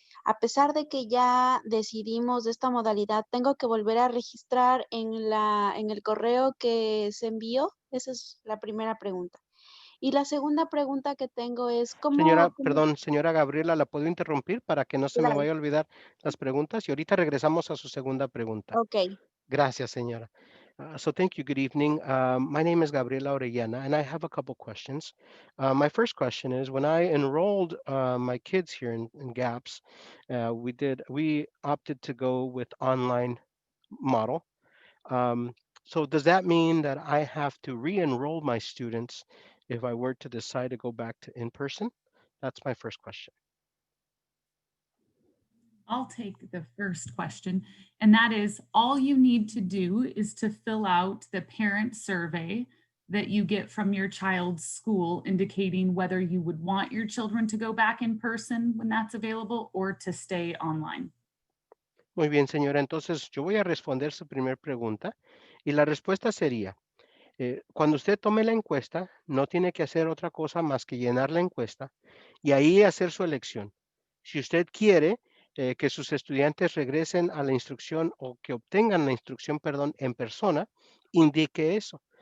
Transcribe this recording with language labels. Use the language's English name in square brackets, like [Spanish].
[Spanish] A pesar de que ya decidimos de esta modalidad, ¿tengo que volver a registrar en el correo que se envió? Esa es la primera pregunta. Y la segunda pregunta que tengo es, Señora Gabriela, ¿la puedo interrumpir para que no se me Claro. vaya a olvidar las preguntas? Y ahorita regresamos a su segunda pregunta. Ok. Gracias, señora. [English] So thank you. Good evening. My name is Gabriela Orellana, and I have a couple questions. My first question is, when I enrolled my kids here in GAPS, we opted to go with online model. So does that mean that I have to re-enroll my students if I were to decide to go back to in-person? That's my first question. I'll take the first question, and that is all you need to do is to fill out the parent survey that you get from your child's school indicating whether you would want your children to go back in person when that's available or to stay online. [Spanish] Muy bien, señora. Entonces, yo voy a responder su primer pregunta y la respuesta sería, cuando usted tome la encuesta, no tiene que hacer otra cosa más que llenar la encuesta y ahí hacer su elección. Si usted quiere que sus estudiantes regresen a la instrucción o que obtengan la instrucción, perdón, en persona, indique eso.